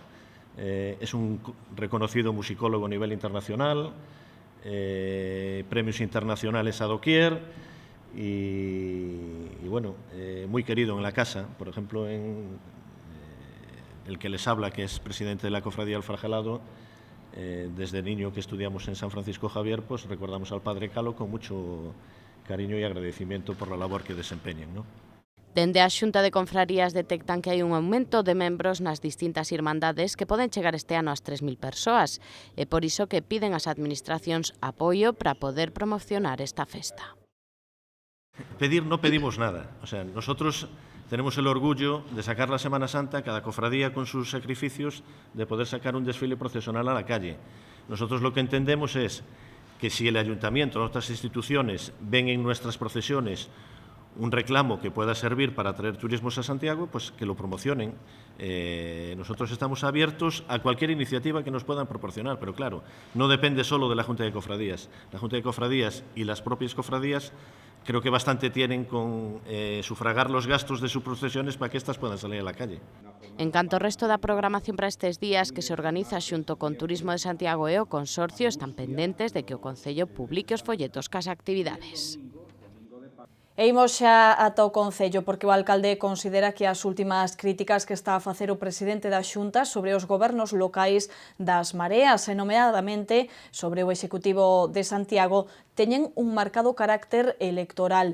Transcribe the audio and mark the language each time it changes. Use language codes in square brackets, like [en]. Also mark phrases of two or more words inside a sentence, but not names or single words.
[es] Es un reconocido musicólogo a nivel internacional, premios internacionales a doquier y bueno, muy querido en la casa. Por ejemplo, el que les habla, que es presidente de la Cofradía del Fragelado, desde niño que estudiamos en San Francisco Javier, pues recordamos al Padre Calo con mucho cariño y agradecimiento por la labor que desempeñan, ¿no? [gl] Dende a Xunta de Confrarías detectan que hai un aumento de membros nas distintas irmandades que poden chegar este ano ás 3.000 persoas e por iso que piden ás administracións apoio para poder promocionar esta festa. [es] Pedir no pedimos nada, o sea, nosotros tenemos el orgullo de sacar la Semana Santa, cada cofradía con sus sacrificios, de poder sacar un desfile procesional a la calle. Nosotros lo que entendemos es que si el ayuntamiento o otras instituciones ven en nuestras procesiones un reclamo que pueda servir para traer turismos a Santiago, pues que lo promocionen. Nosotros estamos abiertos a cualquier iniciativa que nos puedan proporcionar, pero claro, no depende solo de la Junta de Cofradías. La Junta de Cofradías y las propias cofradías creo que bastante tienen con sufragar los gastos de sus procesiones para que éstas puedan salir a la calle. [gl] En canto ao resto da programación para estes días que se organiza xunto con Turismo de Santiago e o Consorcio, están pendentes de que o Concello publique os folletos cas actividades. E imos xa ata o Concello, porque o alcalde considera que as últimas críticas que está a facer o presidente da Xunta sobre os gobernos locais das Mareas, e nomeadamente sobre o Executivo de Santiago, teñen un marcado carácter electoral.